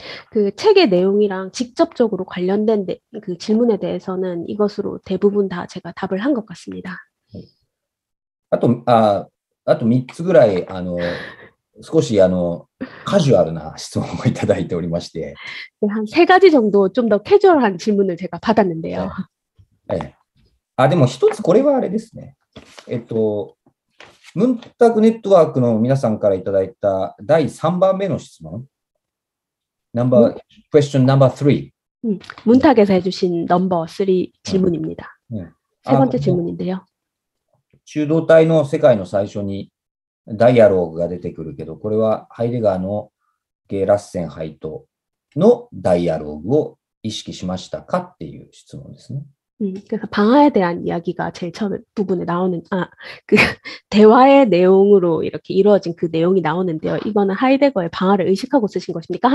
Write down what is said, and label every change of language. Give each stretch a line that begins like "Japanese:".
Korean: 그 책의 내용이랑 직접적으로 관련된 그 질문에 대해서는 이것으로 대부분 다 제가 답을 한 것 같습니다.
Japanese: あと3つぐらい少しカジュアルな質問をいただいておりまして、
Korean: 한 3가지 정도 좀 더 캐주얼한 질문을 제가 받았는데요.
Japanese: でも一つこれはあれですね。ムンタクネットワークの皆さんからいただいた第3番目の質問。
English: question number 3.
Korean: 문탁에서 해주신 넘버 3 질문입니다. 세 번째 질문인데요.
Japanese: 中道体の世界の最初にダイアローグが出てくるけど、これはハイデガーのゲーラッセンハイトのダイアローグを意識しましたかっていう質問ですね。
Korean: 그래서 방화에 대한 이야기가 제일 처음 부분에 나오는, 그 대화의 내용으로 이렇게 이루어진 그 내용이 나오는데요. 이거는 하이데거의 방화를 의식하고 쓰신 것입니까?